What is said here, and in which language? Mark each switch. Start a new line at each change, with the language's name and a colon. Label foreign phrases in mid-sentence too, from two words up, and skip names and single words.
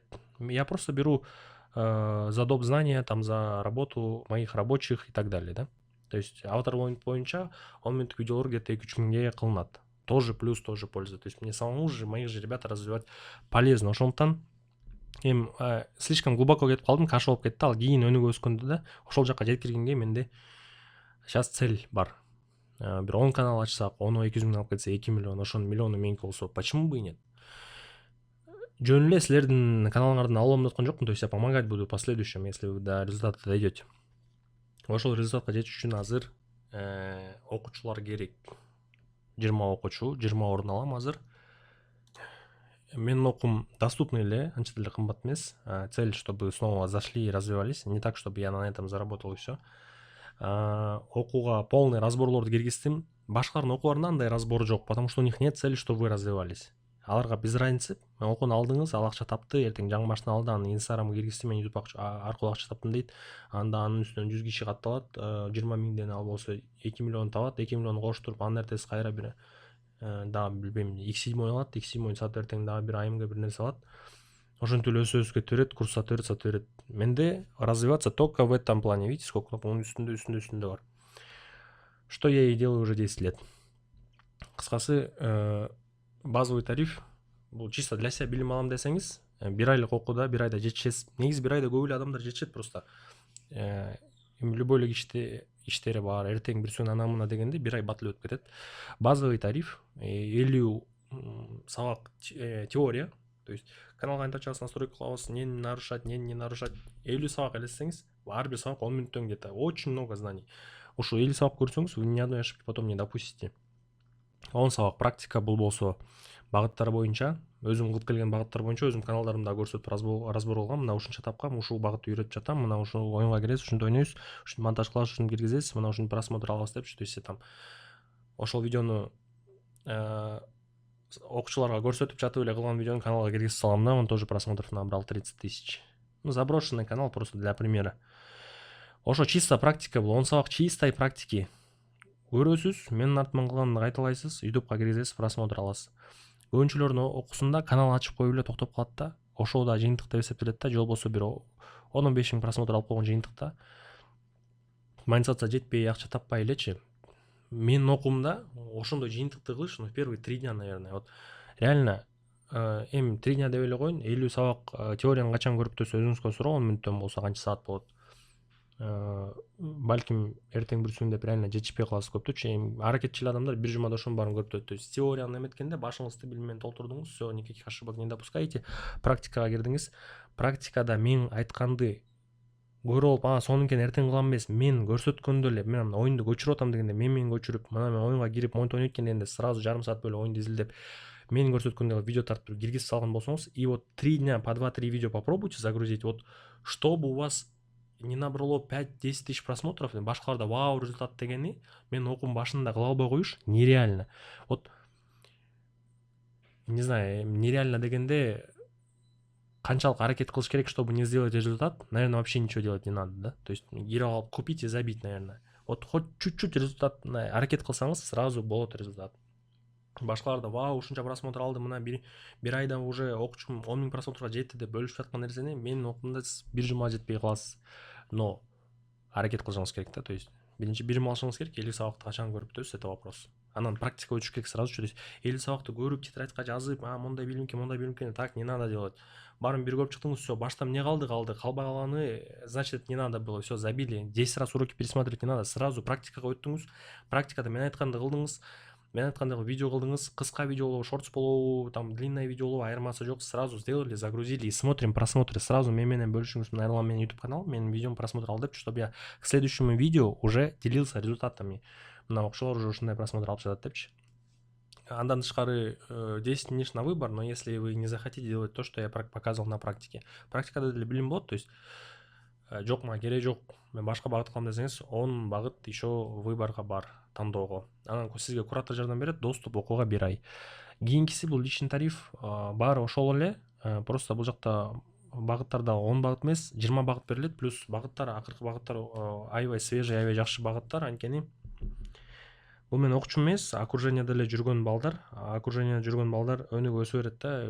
Russian: Я просто беру за доп. Знания, там за работу моих рабочих и так далее, да. То есть
Kyrgyz: Аватар боюнча 10 мүнөттүк видеолор где-то 2-3 миңге кылынат.
Russian: Тоже плюс, тоже польза. То есть мне самому же, моих же ребят развивать полезно.
Kyrgyz: Ошондуктан эми слишком глубоко кетип калдым, каша болуп кетти. Ал кийин өнүгө өскөндө да ошол жака жеткиргенге менде
Russian: сейчас цель
Kyrgyz: бар. Бир 10 канал ачсак, 10 200 миң алып кетсе 2 миллион, ошонун миллиону меники болсо,
Russian: почему бы и нет?
Kyrgyz: Жөн эле силердин каналыңардан алам деп аткан жокмун,
Russian: то есть я помогать буду в последующем, если вы до результата дойдете.
Kyrgyz: Ошол результатка жетиш үчүн азыр окуучулар керек. 20 окуучу, 20 орун алам азыр. Менин окуум доступный эле, анча деле кымбат эмес.
Russian: Цель, чтобы снова зашли и развивались, не так, чтобы я на этом заработал и все.
Kyrgyz: Окууга полный разборлорду киргиздим. Башкалардын окууларында андай разбор жок,
Russian: потому что у них нет цели, чтобы вы развивались. Аларга без разницы.
Kyrgyz: Окууну алдыңыз, ал акча тапты, эртең жаңы машина алды, аны Инстаграмга киргизди, мен YouTube аркылуу акча таптым дейт. Анда анын үстүнөн 100 киши катталат, 20 миңден ал болсо 2 миллион табат, 2 миллионду коштуруп, анын эртеси кайра бир дагы билбейм, X7 алат, X7 сатып эртең дагы бир AMG бир нерсе алат. Ошентип эле өсүп кете берет, курс сатып берет.
Russian: Менде развиваться только в этом плане. Видите, сколько кнопок
Kyrgyz: үстүндө бар.
Russian: Что я и делаю уже 10 лет.
Kyrgyz: Кыскасы,
Russian: базовый тариф,
Kyrgyz: бул
Russian: чисто для себя
Kyrgyz: билим алам десеңиз, 1 айлык окууда 1 айда жетишесиз. Негизи 1 айда көп эле адамдар жетишет просто. Любой эле иштери бар, эртең бир сөөнү ана мына дегенде 1 ай бат эле өтүп кетет.
Russian: Базовый тариф
Kyrgyz: 50 сабак теория,
Russian: То есть
Kyrgyz: каналга кантча настройка кылабыз,
Russian: не нарушать, не нарушать.
Kyrgyz: 50 сабак элестеңиз, ар бир сабак 10 мүнөттөн где-то.
Russian: Очень много знаний.
Kyrgyz: Ошо 50 сабак көрсөңүз,
Russian: вы ни одной ошибки потом не допустите.
Kyrgyz: 10 сабак практика бул болсо багыттар боюнча, өзүм кылып келген багыттар боюнча өзүм каналдарымда көрсөтүп разбор кылгам. Мына ушунча тапкам, ушул багытты үйрөтүп жатам. Мына ушул оюнга киресиз, ушинтип ойнойсуз, ушинтип монтаж кыласыз, ушинтип киргизесиз, мына ушинтип просмотр алабыз депчи.
Russian: То есть
Kyrgyz: там ошол видеону окуучуларга көрсөтүп жатып эле кылган видеону каналга киргизип салам да,
Russian: он тоже просмотров набрал 30 тысяч. Ну, заброшенный канал, просто для примера.
Kyrgyz: Ошо чисто практика бул, 10 сабак
Russian: чистой практики.
Kyrgyz: Көрөсүз, менин артыман кылганымды кайталайсыз, ютубка киргизесиз, просмотр аласыз. Көбүнчүлөрдүн окуусунда канал ачып коюп эле токтоп калат да, ошол да жыйынтык деп эсептелет да, же болбосо бир 10-15 миң просмотр алып койгон жыйынтыкта монетизация жетпей, акча таппай элечи. Менин окуумда ошондой жыйынтыкты кылыш,
Russian: ну, первые 3 дня, наверное. Вот реально
Kyrgyz: эми 3 дня деп эле коеюн, 50 сабак теорияны качан көрүп өтөсүз өзүңүзгө суроо, 10 мүнөттөн болсо канча саат болот. Балким эртең бүрсүн деп реально жетишпей каласыз көптөчү. Эми аракетчил адамдар бир жумада ошонун баарын көрүп өтөт.
Russian: То есть
Kyrgyz: теорияны эметкенде башыңызды билим менен толтурдуңуз,
Russian: всё, никаких ошибок не допускаете.
Kyrgyz: Практикага кирдиңиз. Практикада мен айтканды көрүп алып, сонункени эртең кылам эмес, мен көрсөткөндө эле, мен оюнду көчүрүп атам дегенде, мен көчүрүп, мына мен оюнга кирип монт ойнойт экен дегенде, сразу жарым саат бөлүп оюнду изилдеп, мен көрсөткөндө видео тартып киргизип салган болсоңуз,
Russian: и вот 3 дня по 2-3 видео попробуйте загрузить, вот чтобы у вас не набрало 5-10 тысяч просмотров,
Kyrgyz: башкаларда вау результат дегени, мен окуум башында кыла албай коюш нереально.
Russian: Вот не знаю,
Kyrgyz: нереально дегенде канчалык аракет кылыш керек,
Russian: чтобы не сделать результат, наверное, вообще ничего делать не надо, да? То есть
Kyrgyz: кирип алып
Russian: купить и забить, наверное. Вот хоть чуть-чуть
Kyrgyz: результат аракет кылсаңыз, сразу болот результат. Башкаларда вау ушунча просмотр алды, мына бир айда уже окуучум 10 миң просмотрга жетти деп бөлүшүп жаткан нерсени менин окуумда сиз бир жумага жетпей каласыз. Но аракет кылышыңыз керек да,
Russian: то есть
Kyrgyz: биринчи бир жума алышыңыз керек, 50 сабакты качан көрүп өтөсүз,
Russian: это вопрос.
Kyrgyz: Анан практика өтүш керек сразу.
Russian: То есть
Kyrgyz: 50 сабакты көрүп, тетрадька жазып, мондай билим экен,
Russian: так не надо делать.
Kyrgyz: Баарын бир көрүп чыктыңыз, всё, башта эмне калды, калбай калганы,
Russian: значит, не надо было, всё, забили. 10 раз уроки пересматривать не надо, сразу
Kyrgyz: практикага өттүңүз. Практикада мен айтканды кылдыңыз. Мен айткандай видео кылдыңыз, кыска видео болобу, шортс болобу,
Russian: там длинное видео
Kyrgyz: болобу, айырмасы жок,
Russian: сразу сделали, загрузили и смотрим просмотры.
Kyrgyz: Сразу менен бөлүшүңүз. Мына менин YouTube канал, менин видеом просмотр ал деп,
Russian: чтобы я к следующему видео уже делился результатами.
Kyrgyz: Мына окуучулар уже ушундай просмотр алып жатат депчи. Андан тышкары
Russian: 10 ниш на выбор, но если вы не захотите делать то, что я показывал на практике.
Kyrgyz: Практикада деле билим болот,
Russian: то есть
Kyrgyz: жок, мага кереги жок, мен башка багыт кылам десеңиз, 10 багыт еще выборго бар, тандоого. Анан сизге куратор жардам берет, доступ окууга 1 ай. Кийинкиси бул
Russian: личный тариф,
Kyrgyz: баары ошол эле, просто бул жакта багыттарда 10 багыт эмес, 20 багыт берилет, плюс багыттар, акыркы багыттар аябай свежий, аябай жакшы багыттар, анткени бул мен окуучу эмес, окружениеде эле жүргөн балдар, өнүгүп өсө берет да.